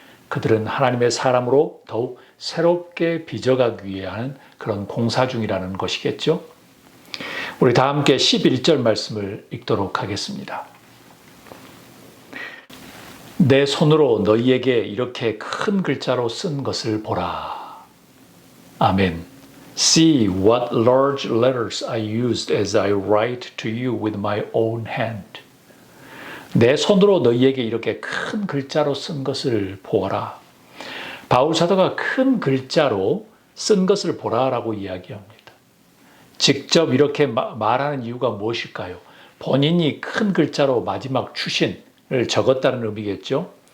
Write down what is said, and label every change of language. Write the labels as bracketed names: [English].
[Korean] 그들은 하나님의 사람으로 더욱 새롭게 빚어가기 위해 하는 그런 공사 중이라는 것이겠죠. 우리 다 함께 11절 말씀을 읽도록 하겠습니다. 내 손으로 너희에게 이렇게 큰 글자로 쓴 것을 보라. 아멘. [English] See what large letters I used as I write to you with my own hand. [Korean] 내 손으로 너희에게 이렇게 큰 글자로 쓴 것을 보아라. 바울 사도가 큰 글자로 쓴 것을 보라라고 이야기합니다. 직접 이렇게 말하는 이유가 무엇일까요? 본인이 큰 글자로 마지막 추신을 적었다는 의미겠죠.